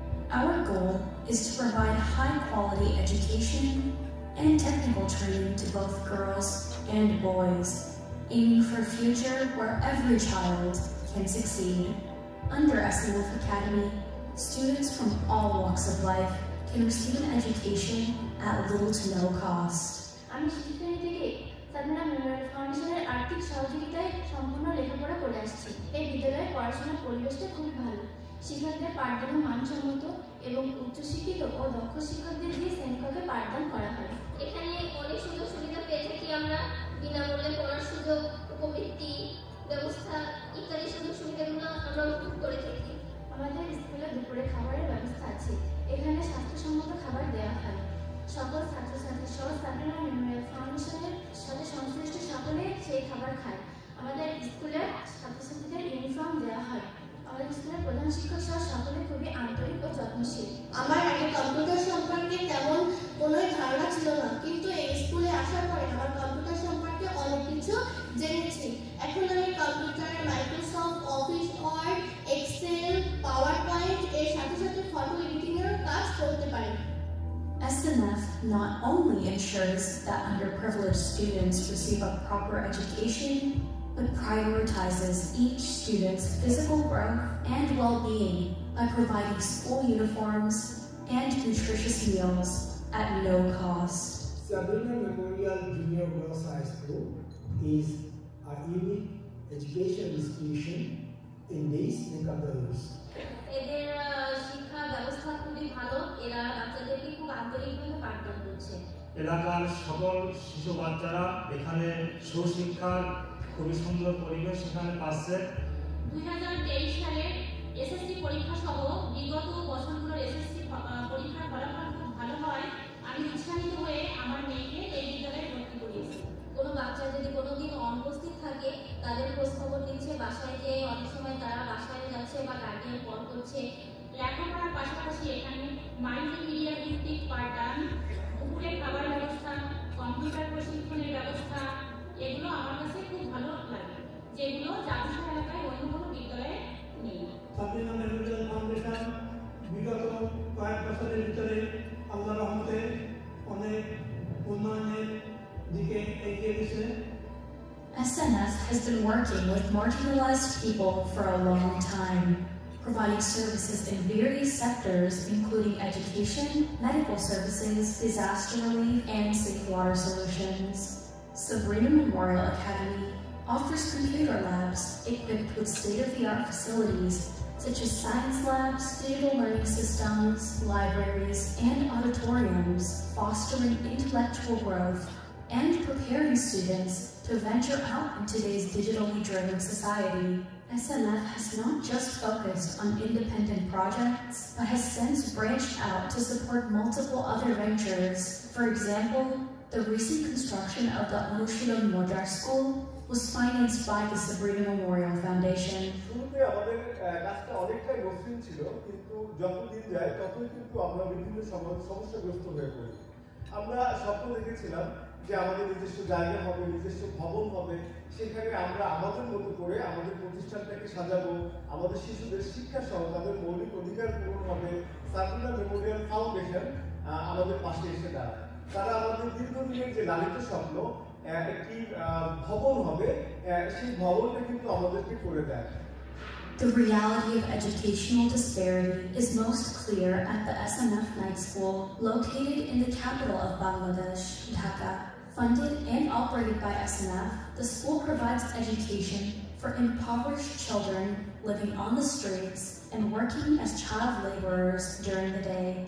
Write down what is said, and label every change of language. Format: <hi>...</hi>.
<en>Our goal is to provide high-quality education and technical training to both girls and boys, aiming for a future where every child can succeed. Under SNF Academy, students from all walks of life can receive an education at little to no cost.</en> <bn>আমি শিক্ষার্থী থেকে Sabrina Memorial ফাউন্ডেশনের আর্থিক সহযোগিতায় সম্পূর্ণ লেখাপড়া করে আসছি। এই বিদ্যালয়ের পড়াশোনার পরিবেশটা খুবই ভালো। শিক্ষকদের পাঠদান মানসম্মত এবং উচ্চশিক্ষিত ও দক্ষ শিক্ষকদের দিয়ে শ্রেণীকক্ষে পাঠদান করা হয়। এখানে অনেক সুযোগ সুবিধা পেয়ে থাকি আমরা, বিনামূল্যে পড়ার সুযোগ, উপবৃত্তি ব্যবস্থা ইত্যাদি সুযোগ সুবিধাগুলো আমরা উপভোগ করে থাকি। আমাদের স্কুলে দুপুরে খাবারের ব্যবস্থা আছে। এখানে স্বাস্থ্যসম্মত খাবার দেওয়া হয়। সকল ছাত্রছাত্রী সহ সাবরিনা মেমোরিয়াল ফাউন্ডেশনের সাথে সংশ্লিষ্ট সকলে সেই খাবার খায়। আমাদের স্কুলে ছাত্রছাত্রীদের ইউনিফর্ম দেওয়া হয়। আমাদের স্কুলের প্রধান শিক্ষক সহ সকলে খুবই আন্তরিক ও যত্নশীল। আমার আগে কম্পিউটার সম্পর্কে তেমন কোনো ধারণা ছিল না, কিন্তু এই স্কুলে আসার পরে আমার কম্পিউটার সম্পর্কে অনেক কিছু জেনেছি। এখন আমি কম্পিউটারে Microsoft office word, Excel, power point এর সাথে সাথে ফটো এডিটিং এর কাজ করতে পারি।</bn> <en>SNF not only ensures that underprivileged students receive a proper education, but prioritizes each student's physical growth and well-being by providing school uniforms and nutritious meals at no cost. Sabrina Memorial Junior Girls High School is a unique education institution in this neck of the woods.</en> <bn>এদের শিক্ষা ব্যবস্থা খুবই ভালো, এরা বাচ্চাদেরকে খুব আন্তরিকভাবে পাঠদান করছে। এলাকার সকল শিশু বাচ্চারা এখানে সুশিক্ষার খুবই সুন্দর পরিবেশ এখানে পাচ্ছে। 2023 সালের এসএসসি পরীক্ষা সহ বিগত বছরগুলোর এসএসসি পরীক্ষার ফলাফল খুব ভালো হয়। আমি উৎসাহিত হয়ে আমার মেয়েকে এই বিদ্যালয়ে ভর্তি করিয়েছি। কোনো বাচ্চা যদি কোনোদিন অনুপস্থিত থাকে তাদের খোঁজ খবর নিচ্ছে, বাসায় যে অনেক সময় তারা বাসায় যাচ্ছে বা গার্ডিয়ান কল করছে। লেখাপড়ার পাশাপাশি এখানে মাল্টিমিডিয়া ভিত্তিক পাঠদান, দুপুরে খাবার ব্যবস্থা, কম্পিউটার প্রশিক্ষণের ব্যবস্থা, এগুলো আমার কাছে খুব ভালো লাগে, যেগুলো জাতীয় এলাকায় অন্য কোনো বিদ্যালয়ে নেই। সাবরিনা মেমোরিয়াল ফাউন্ডেশন বিগত কয়েক বছরের ভিতরে আল্লাহর রহমতে অনেক উন্নয়নের দিকে এগিয়ে গেছে।</bn> <en>SNF has been working with marginalized people for a long time, providing services in various sectors including education, medical services, disaster relief, and safe water solutions. Sabrina Memorial Academy offers computer labs equipped with state-of-the-art facilities such as science labs, digital learning systems, libraries, and auditoriums, fostering intellectual growth and preparing students to venture out in today's digitally driven society. SNF has not just focused on independent projects, but has since branched out to support multiple other ventures. For example, the recent construction of the Anushilon Modern School was financed by the Sabrina Memorial Foundation.</en> <bn>শুরুতে আমাদের কাজটা অনেকটাই মসৃণ ছিল, কিন্তু যত দিন যায় ততই কিন্তু আমরা বিভিন্ন সমস্যাগ্রস্ত হয়ে পড়ি। আমরা স্বপ্ন দেখেছিলাম যে আমাদের নিজস্ব জায়গা হবে, নিজস্ব ভবন হবে, সেখানে আমরা আমাদের মতো করে আমাদের প্রতিষ্ঠানটাকে সাজাবো, আমাদের শিশুদের শিক্ষা সহ তাদের মৌলিক অধিকার পূরণ হবে। সাবরিনা মেমোরিয়াল ফাউন্ডেশন আমাদের পাশে এসে দাঁড়ায়। তারা আমাদের দীর্ঘদিনের যে লালিত স্বপ্ন একটি ভবন হবে, সেই ভবনটা কিন্তু আমাদেরকে করে দেয়।</bn> <en>The reality of educational disparity is most clear at the SNF Night School, located in the capital of Bangladesh, Dhaka. Funded and operated by SNF, the school provides education for impoverished children living on the streets and working as child laborers during the day.</en>